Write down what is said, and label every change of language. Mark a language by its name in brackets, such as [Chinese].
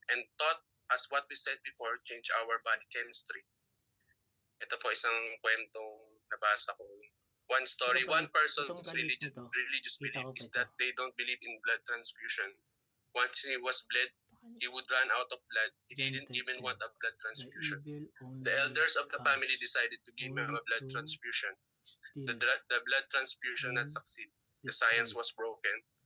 [English] And thought, as what we said before, change our body chemistry. [Filipino] Ito po isang kwentong nabasa ko. [English] One story, one person's religious belief is that they don't believe in blood transfusion. Once he was bled, he would run out of blood. He didn't even want a blood transfusion. The elders of the family decided to give him a blood transfusion. The blood transfusion not succeed. The science was broken.